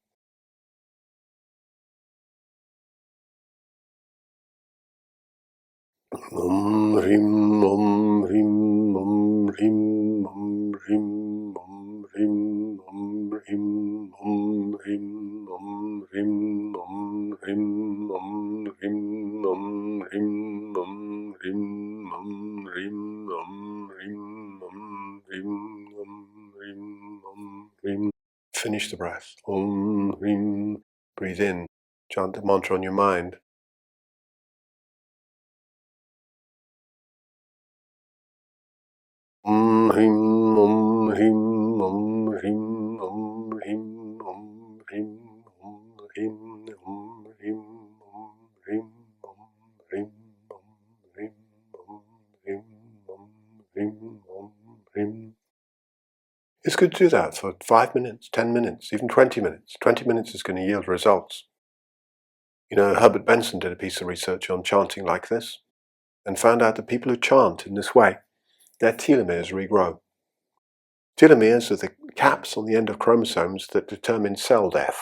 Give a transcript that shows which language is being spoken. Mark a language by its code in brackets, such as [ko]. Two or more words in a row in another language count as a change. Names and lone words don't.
[sa] Om Hrim Om Hrim Om Hrim Om Hrim Om Hrim Om Hrim Om Hrim Om Hrim Om Hrim Om Hrim Om Hrim Om Hrim Om Hrim Om Hrim Om Hrim Om Hrim Om Hrim. [en] Finish the breath. [sa] Om Hrim. [en] Breathe in. Chant the mantra on your mind. [sa] Om Hrim Om Hrim Om Hrim Om Hrim Om Hrim Om Hrim Om Hrim Om Hrim Om Hrim Om Hrim Om Hrim Om Hrim Om Hrim. [en] It's good to do that for 5 minutes, 10 minutes, even 20 minutes. 20 minutes is going to yield results. You know, Herbert Benson did a piece of research on chanting like this and found out that people who chant in this way, their telomeres regrow. Telomeres are the caps on the end of chromosomes that determine cell death.